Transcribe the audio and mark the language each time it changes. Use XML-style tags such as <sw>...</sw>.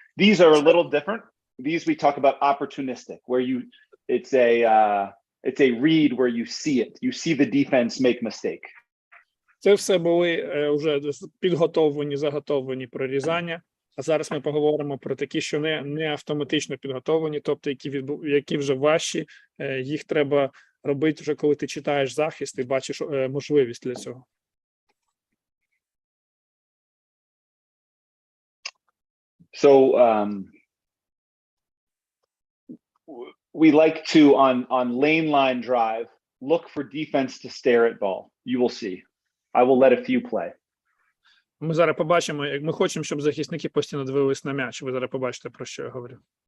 <en>These are a little different. These we talk about opportunistic, where it's a read where you see it. You see the defense make mistake.</en> <uk>Це все були вже підготовлені, заготовлені прорізання. А зараз ми поговоримо про такі, що не автоматично підготовлені, тобто які вже важчі, їх треба робити вже, коли ти читаєш захист і бачиш можливість для цього.</uk> <en>So we like to on lane line drive look for defense to stare at ball. You will see. I will let a few play.</en> <uk>Ми зараз побачимо, як ми хочемо, щоб захисники постійно дивились на м'яч. Ви зараз побачите, про що я говорю.</uk>